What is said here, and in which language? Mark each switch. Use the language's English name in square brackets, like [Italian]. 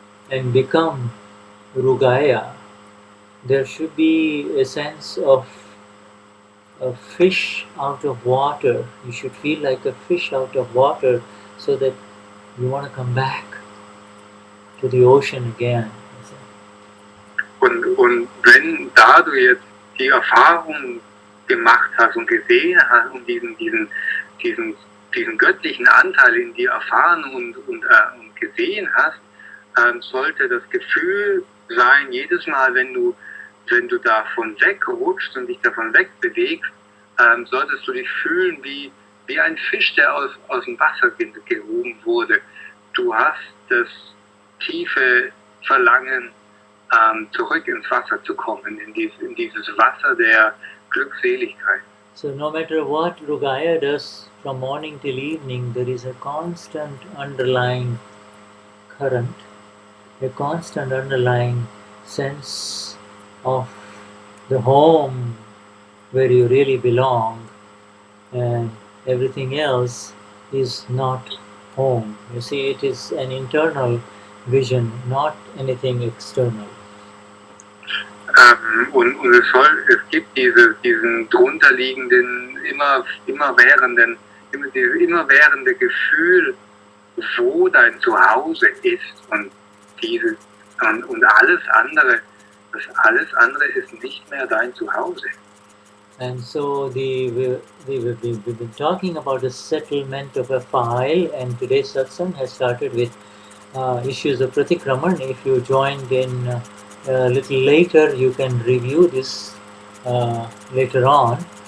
[English] and become Rugaya, there should be a sense of a fish out of water. You should feel like a fish out of water, so that you want to come back to the ocean again. [German] Und wenn da du jetzt die Erfahrung gemacht hast und gesehen hast und diesen göttlichen Anteil in dir erfahren und gesehen hast, sollte das Gefühl sein, jedes Mal, wenn du davon wegrutschst und dich davon wegbewegst, solltest du dich fühlen wie ein Fisch, der aus dem Wasser gehoben wurde. Du hast das tiefe Verlangen, zurück ins Wasser zu kommen, in dieses Wasser der Glückseligkeit. [English] So no matter what Rugaya does from morning till evening, there is a constant underlying current, a constant underlying sense of the home where you really belong, and everything else is not home. You see, it is an internal vision, not anything external. [German] Und es gibt diesen drunterliegenden, immerwährende Gefühl, wo dein Zuhause ist, und alles andere ist nicht mehr dein Zuhause. [English] And so we've been talking about the settlement of a file, and today's satsang has started with issues of pratikraman. If you joined in a little later. You can review this later on.